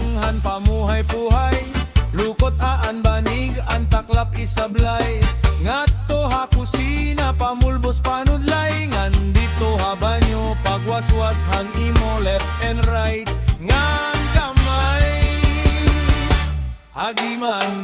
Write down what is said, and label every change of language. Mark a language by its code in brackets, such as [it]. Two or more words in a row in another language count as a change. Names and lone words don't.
[war] an pamuhay-puhay, lukot aan banig an taklap isablay. Ngadto ha kusina pamulbos panudlay, ngandito ha banyo pagwaswas han imo [en] left and right. [war] Ngan kamay hagimay